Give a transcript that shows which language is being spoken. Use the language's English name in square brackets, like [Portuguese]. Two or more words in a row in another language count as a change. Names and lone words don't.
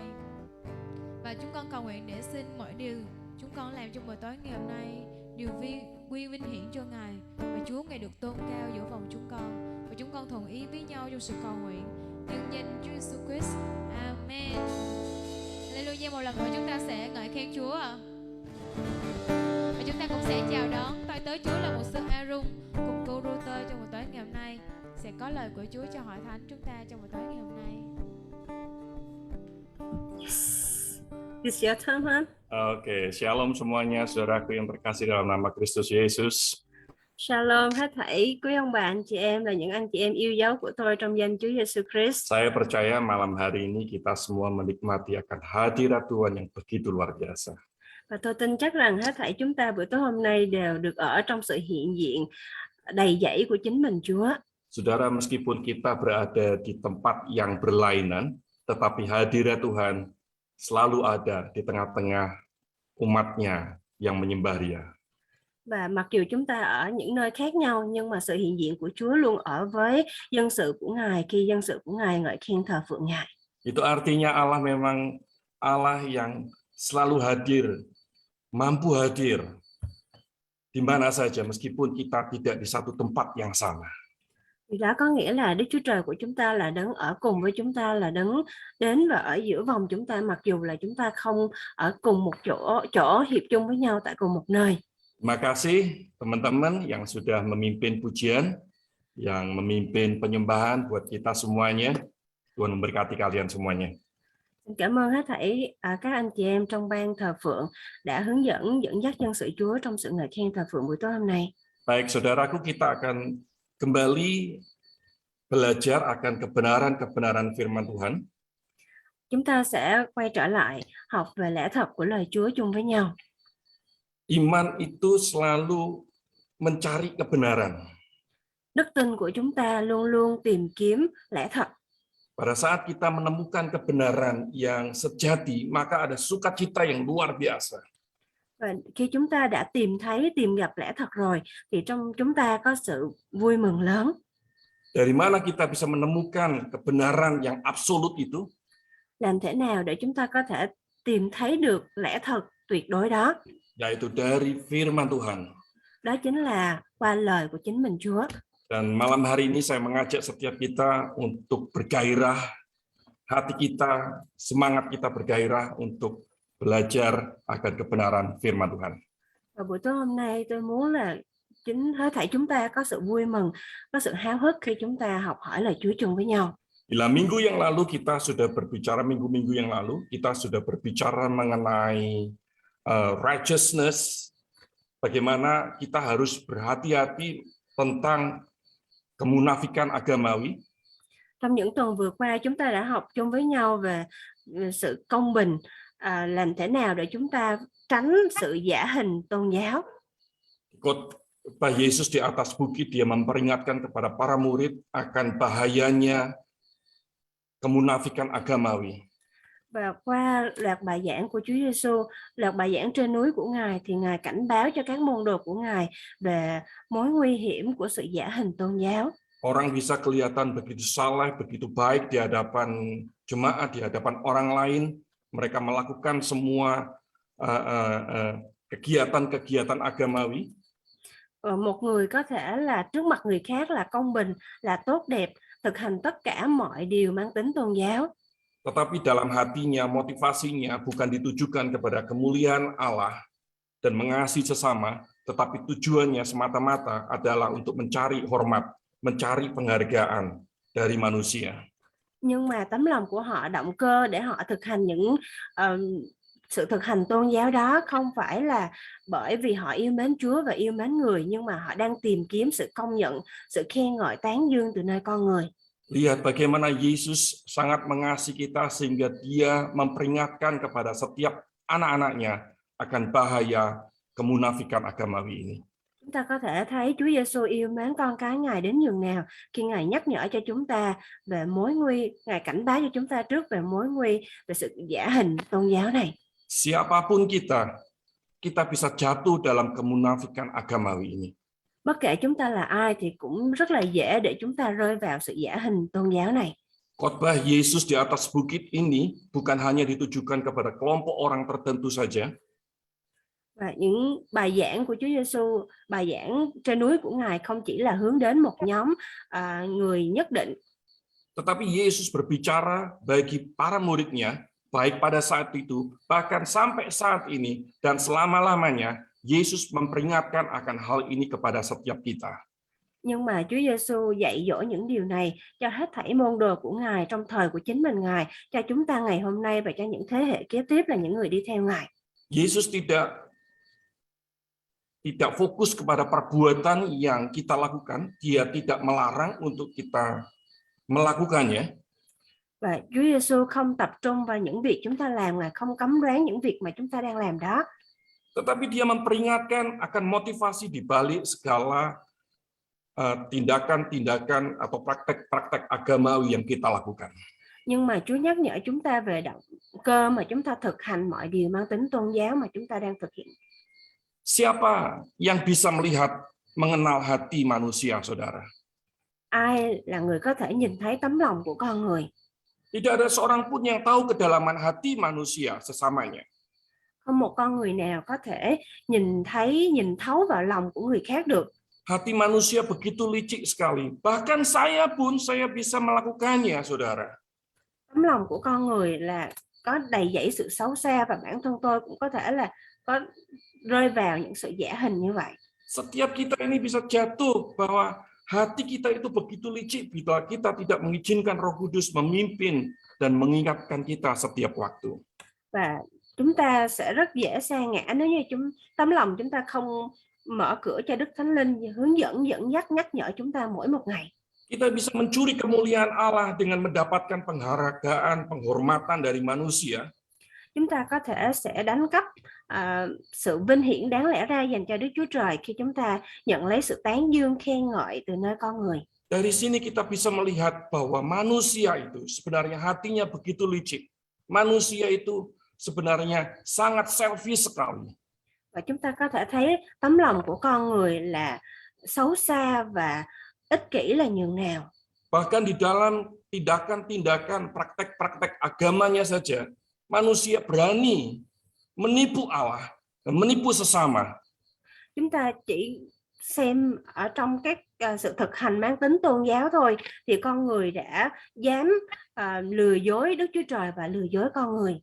[Vietnamese] Và chúng con cầu nguyện để xin mọi điều chúng con làm trong buổi tối ngày hôm nay đều quy vinh hiển cho Ngài và Chúa Ngài được tôn cao giữa vòng chúng con, và chúng con thuận ý với nhau trong sự cầu nguyện nhân danh Chúa Jesus Christ. Amen. Hallelujah. Một lần nữa chúng ta sẽ ngợi khen Chúa và chúng ta cũng sẽ chào đón tôi tớ Chúa là một sư Aaron cùng cô Ruther trong buổi tối ngày hôm nay sẽ có lời của Chúa cho hội thánh chúng ta trong buổi tối ngày hôm nay. [English] It's your turn, man. [Indonesian] Oke, shalom semuanya, saudaraku yang terkasih dalam nama Kristus Yesus. [Vietnamese] Shalom hết thảy quý ông bà anh chị em là những anh chị em yêu dấu của tôi trong danh Chúa Giêsu Christ. [Indonesian] Saya percaya malam hari ini kita semua menikmati akan hadirat Tuhan yang begitu luar biasa. [Vietnamese] Và tôi tin chắc rằng hết thảy chúng ta buổi tối hôm nay đều được ở trong sự hiện diện đầy dẫy của chính mình Chúa. [Indonesian] Saudara, meskipun kita berada di tempat yang berlainan, tetapi hadirat Tuhan selalu ada di tengah-tengah umatnya yang menyembah Dia. [Vietnamese] Và mặc dù chúng ta ở những nơi khác nhau nhưng mà sự hiện diện của Chúa luôn ở với dân sự của Ngài khi dân sự của Ngài ngợi khen thờ phượng Ngài. [Indonesian] Itu artinya Allah memang Allah yang selalu hadir, mampu hadir di mana saja meskipun kita tidak di satu tempat yang sama. [Vietnamese] Điều đó có nghĩa là Đức Chúa Trời của chúng ta là đấng ở cùng với chúng ta, là đấng đến và ở giữa vòng chúng ta mặc dù là chúng ta không ở cùng một chỗ hiệp chung với nhau tại cùng một nơi. [Indonesian] Terima kasih teman-teman yang sudah memimpin pujian, yang memimpin penyembahan buat kita semuanya. Tuhan memberkati kalian semuanya. [Vietnamese] Cảm ơn hết thảy các anh chị em trong ban thờ phượng đã hướng dẫn dắt dân sự Chúa trong sự ngợi khen thờ phượng buổi tối hôm nay. [Indonesian] Baik, saudaraku, kita akan kembali belajar akan kebenaran-kebenaran firman Tuhan. [Vietnamese] Chúng ta sẽ quay trở lại học về lẽ thật của lời Chúa chung với nhau. [Indonesian] Iman itu selalu mencari kebenaran. [Vietnamese] Đức tin của chúng ta luôn luôn tìm kiếm lẽ thật. [Indonesian] Pada saat kita menemukan kebenaran yang sejati, maka ada sukacita yang luar biasa. [Vietnamese] Và khi chúng ta đã tìm gặp lẽ thật rồi, thì trong chúng ta có sự vui mừng lớn. [Indonesian] Dari mana kita bisa menemukan kebenaran yang absolut itu? [Vietnamese] Làm thế nào để chúng ta có thể tìm thấy được lẽ thật tuyệt đối đó? [Indonesian] Yaitu dari firman Tuhan. [Vietnamese] Đó chính là qua lời của chính mình Chúa. [Indonesian] Dan malam hari ini saya mengajak setiap kita untuk bergairah, hati kita, semangat kita bergairah untuk belajar akan kebenaran firman Tuhan. [Vietnamese] Và buổi tối hôm nay tôi muốn là hết thảy chúng ta có sự vui mừng, có sự háo hức khi chúng ta học hỏi lời Chúa chung với nhau. [Indonesian] Bila minggu yang lalu kita sudah berbicara, minggu-minggu yang lalu kita sudah berbicara mengenai righteousness, bagaimana kita harus berhati-hati tentang kemunafikan agamawi. [Vietnamese] Trong những tuần vừa qua chúng ta đã học chung với nhau về sự công bình, làm thế nào để chúng ta tránh sự giả hình tôn giáo. [Indonesian] Khotbah Yesus di atas bukit, dia memperingatkan kepada para murid akan bahayanya kemunafikan agamawi. [Vietnamese] Và qua loạt bài giảng của Chúa Giêsu, loạt bài giảng trên núi của Ngài, thì Ngài cảnh báo cho các môn đồ của Ngài về mối nguy hiểm của sự giả hình tôn giáo. [Indonesian] Orang bisa kelihatan begitu saleh, begitu baik di hadapan jemaat, di hadapan orang lain. Mereka melakukan semua kegiatan-kegiatan agamawi. [Vietnamese] Một người có thể là trước mặt người khác là công bình, là tốt đẹp, thực hành tất cả mọi điều mang tính tôn giáo. [Indonesian] Tetapi dalam hatinya, motivasinya bukan ditujukan kepada kemuliaan Allah dan mengasihi sesama, tetapi tujuannya semata-mata adalah untuk mencari hormat, mencari penghargaan dari manusia. [Vietnamese] Nhưng mà tấm lòng của họ, động cơ để họ thực hành những sự thực hành tôn giáo đó không phải là bởi vì họ yêu mến Chúa và yêu mến người, nhưng mà họ đang tìm kiếm sự công nhận, sự khen ngợi, tán dương từ nơi con người. [Indonesian] Lihat bagaimana Yesus sangat mengasihi kita sehingga dia memperingatkan kepada setiap anak-anaknya akan bahaya kemunafikan agamawi ini. [Vietnamese] Chúng ta có thể thấy Chúa Giêsu yêu mến con cái Ngài đến nhường nào khi Ngài nhắc nhở cho chúng ta về mối nguy, Ngài cảnh báo cho chúng ta trước về mối nguy, về sự giả hình tôn giáo này. [Indonesian] Siapapun kita bisa jatuh dalam kemunafikan agamawi ini. [Vietnamese] Bất kể chúng ta là ai thì cũng rất là dễ để chúng ta rơi vào sự giả hình tôn giáo này. [Indonesian] Khotbah Yesus di atas bukit ini bukan hanya ditujukan kepada kelompok orang tertentu saja, [Vietnamese] Và những bài giảng của Chúa Giêsu, bài giảng trên núi của Ngài không chỉ là hướng đến một nhóm người nhất định, [Indonesian] tetapi Yesus berbicara bagi para murid-Nya, baik pada saat itu, bahkan sampai saat ini, dan selama-lamanya, Yesus memperingatkan akan hal ini kepada setiap kita. [Vietnamese] nhưng mà Chúa Giêsu dạy dỗ những điều này cho hết thảy môn đồ của Ngài trong thời của chính mình Ngài, cho chúng ta ngày hôm nay và cho những thế hệ kế tiếp là những người đi theo Ngài. [Indonesian] Yesus tidak fokus kepada perbuatan yang kita lakukan, dia tidak melarang untuk kita melakukannya. [Vietnamese] Và Chúa Giêsu không tập trung vào những việc chúng ta làm, Ngài không cấm đoán những việc mà chúng ta đang làm đó. [Indonesian] Tetapi dia memperingatkan akan motivasi di balik segala tindakan-tindakan atau praktek-praktek agamawi yang kita lakukan. [Vietnamese] Nhưng mà Chúa nhắc nhở chúng ta về động cơ mà chúng ta thực hành mọi điều mang tính tôn giáo mà chúng ta đang thực hiện. [Indonesian] Siapa yang bisa melihat, mengenal hati manusia, saudara? [Vietnamese] Ai là người có thể nhìn thấy tấm lòng của con người? [Indonesian] Tidak ada seorang pun yang tahu kedalaman hati manusia sesamanya. [Vietnamese] Không một con người nào có thể nhìn thấu vào lòng của người khác được. [Indonesian] Hati manusia begitu licik sekali. Bahkan saya bisa melakukannya, saudara. [Vietnamese] Tấm lòng của con người là có đầy dẫy sự xấu xa, và bản thân tôi cũng có thể là có rơi vào những sự giả hình như vậy. [Indonesian] Setiap kita ini bisa jatuh bahwa hati kita itu begitu licik bila kita tidak mengizinkan Roh Kudus memimpin dan mengingatkan kita setiap waktu. [Vietnamese] Và chúng ta sẽ rất dễ sa ngã nếu như tấm lòng chúng ta không mở cửa cho Đức Thánh Linh hướng dẫn, dẫn dắt, nhắc nhở chúng ta mỗi một ngày. [Indonesian] Kita bisa mencuri kemuliaan Allah dengan mendapatkan penghargaan, penghormatan dari manusia. [Vietnamese] Chúng ta có thể sẽ đánh cắp sự vinh hiển đáng lẽ ra dành cho Đức Chúa Trời khi chúng ta nhận lấy sự tán dương, khen ngợi từ nơi con người. [Indonesian] Dari sini kita bisa melihat bahwa manusia itu sebenarnya hatinya begitu licik. Manusia itu sebenarnya sangat selfish sekali. [Vietnamese] Và chúng ta có thể thấy tấm lòng của con người là xấu xa và ích kỷ là nhường nào. [Indonesian] Bahkan di dalam tindakan-tindakan, praktek-praktek agamanya saja, manusia berani menipu Allah dan menipu sesama. [Vietnamese] Chúng ta chỉ xem ở trong các sự thực hành mang tính tôn giáo thôi, thì con người đã dám lừa dối Đức Chúa Trời và lừa dối con người.